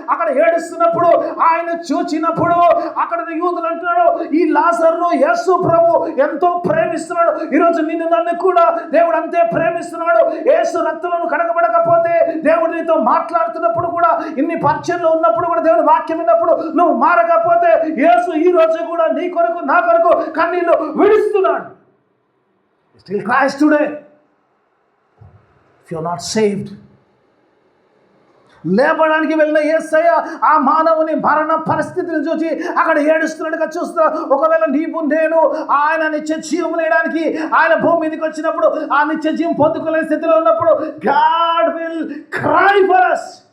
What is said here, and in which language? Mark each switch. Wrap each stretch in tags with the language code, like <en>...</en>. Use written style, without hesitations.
<te>అక్కడ ఏడుస్తున్నప్పుడు ఆయన చూచినప్పుడు అక్కడ యూదులు అంటున్నాడు ఈ లాజరును యేసు ప్రభు ఎంతో ప్రేమిస్తున్నాడు. ఈరోజు నిన్ను నన్ను కూడా దేవుడు అంతే ప్రేమిస్తున్నాడు. యేసు రక్తంలో కడగబడకపోతే దేవుడు నీతో మాట్లాడుతున్నప్పుడు కూడా, ఇన్ని పరిచర్యలు ఉన్నప్పుడు కూడా, దేవుని వాక్యం విన్నప్పుడు నువ్వు మారకపోతే యేసు ఈ రోజు కూడా నీ కొరకు నా కొరకు కన్నీళ్లు విడుస్తున్నాడు.</te> <en>Still cries today. If you're not saved,</en> <te>లేపడానికి వెళ్ళిన యేసయ్య ఆ మానవుని మరణ పరిస్థితిని చూసి అక్కడ ఏడుస్తున్నట్టుగా చూస్తా. ఒకవేళ నీవు నేను ఆయన నిత్య జీవం లేయడానికి ఆయన భూమి మీదకి వచ్చినప్పుడు ఆ నిత్య జీవం పొందుకోలేని స్థితిలో ఉన్నప్పుడు</te> <en>God will cry for us.</en>